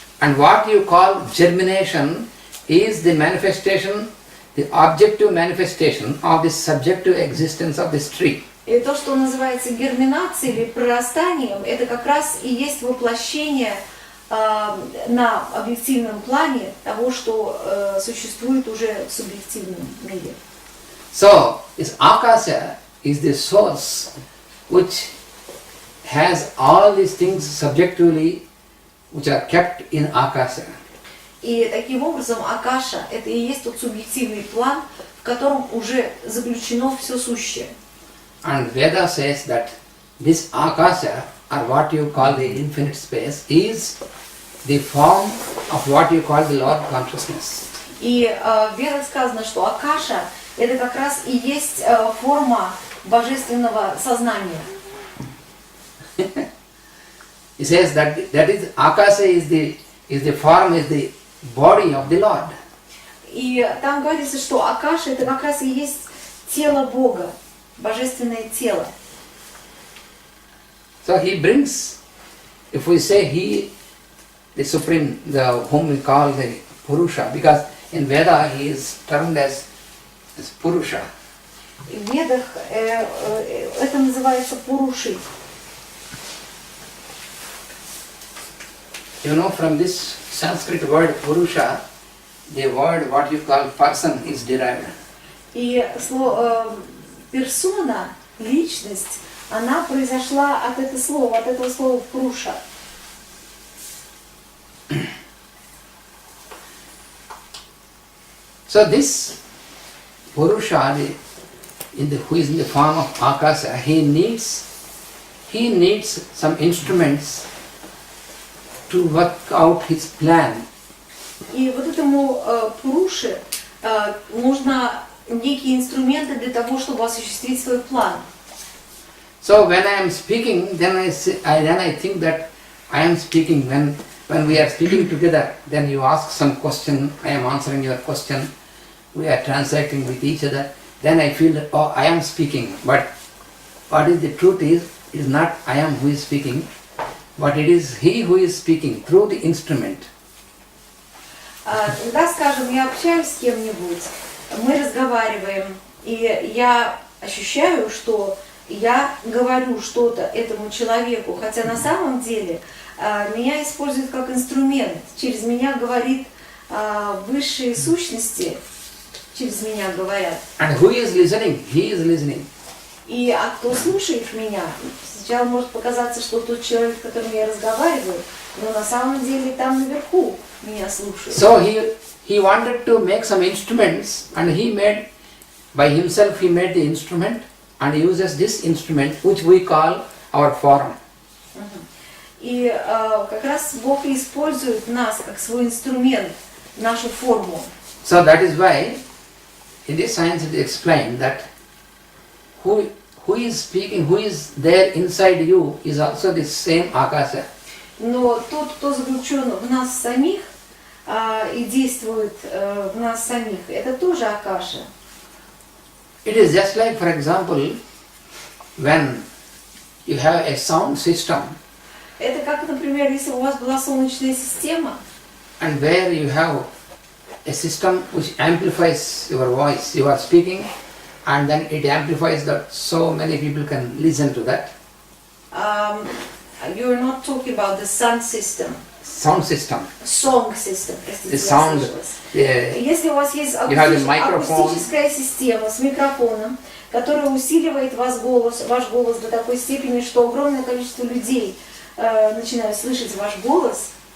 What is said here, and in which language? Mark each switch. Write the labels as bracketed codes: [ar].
[en] And what you call germination is the manifestation, the objective manifestation of the subjective existence of this tree. [ru] И то, что называется герминацией или прорастанием, это как раз и есть воплощение на объективном плане того, что существует уже в субъективном мире. [en] So, this Akasha is the source which has all these things subjectively which are kept in Akasha. [ru] И таким образом Акаша – это и есть тот субъективный план, в котором уже заключено все сущее. [en] And Veda says that this Akasha, or what you call the infinite space, is the form of what you call the Lord consciousness. [ru] И в Ведах сказано, что Акаша – это как раз и есть форма божественного сознания. [en] He says that is Akasha is the form, is the body of the Lord. [ru] И там говорится, что Акаша – это как раз и есть тело Бога, божественное тело. [en] So he brings, if we say he, the supreme, whom we call the Purusha, because in Veda he is termed as Purusha. [ru] В Ведах это называется Пурушей. [en] You know, from this Sanskrit word Purusha, the word what you call person is derived. [ru] И персона, личность, она произошла от этого слова Пуруша. [en] So this Purusha, who is in the form of Akasha, he needs some instruments to work out his plan. [ru] И вот этому Пуруше нужно некие инструменты для того, чтобы осуществить свой план. [en] So when I am speaking, then I think that I am speaking. When we are speaking together, then you ask some question, I am answering your question, we are transacting with each other, then I feel that, oh, I am speaking. But what is the truth is not I am who is speaking, but it is he who is speaking through the instrument. [ru] Когда, скажем, я общаюсь с кем-нибудь, мы разговариваем, и я ощущаю, что я говорю что-то этому человеку, хотя на самом деле меня используют как инструмент, через меня говорит высшие сущности, через меня говорят. [en] And who is listening? He is listening. [ru] И кто слушает меня, сначала может показаться, что тот человек, с которым я разговариваю, но на самом деле там наверху меня слушают. [en] So he wanted to make some instruments, and he made, by himself he made the instrument and uses this instrument which we call our form. [ru] И как раз Бог использует нас как свой инструмент, нашу форму. [en] So that is why in this science it is explained that who is speaking, who is there inside you is also the same Akasha. [ru] Но тот, кто заключен в нас самих и действует в нас самих, это тоже Акаша. [en] It is just like, for example, when you have a sound system [ru] Это как, например, если у вас была солнечная система, [en] and where you have a system which amplifies your voice, you are speaking, and then it amplifies that so many people can listen to that. You're not talking about the sound system. Sound system. Song system. The sound. [ru] Если у вас есть акустическая система с микрофоном, которая усиливает ваш голос до такой степени, что огромное количество людей начинают слышать ваш голос.